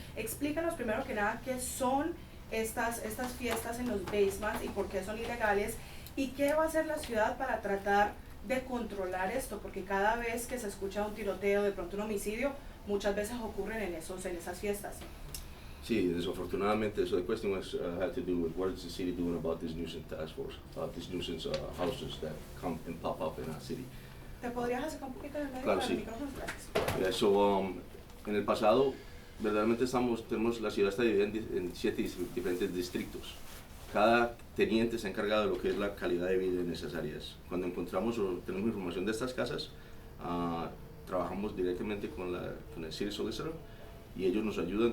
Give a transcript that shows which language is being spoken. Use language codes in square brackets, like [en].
[es] Explícanos primero que nada qué son estas fiestas en los basements y por qué son ilegales, y qué va a hacer la ciudad para tratar de controlar esto, porque cada vez que se escucha un tiroteo, de pronto un homicidio, muchas veces ocurren en esas fiestas. Sí, desafortunadamente, [en] so the question was had to do with what is the city doing about this nuisance task force, these nuisance houses that come and pop up in our city. [es] ¿Te podrías acercar un poquito en el medio Claro, para sí. el micrófono? Gracias. [en] Yeah, so [es] en el pasado, verdaderamente tenemos la ciudad está dividida en 7 diferentes distritos. Cada teniente se ha encargado de lo que es la calidad de vida en esas áreas. Cuando encontramos o tenemos información de estas casas, trabajamos directamente con el City Solicitor y ellos nos ayudan.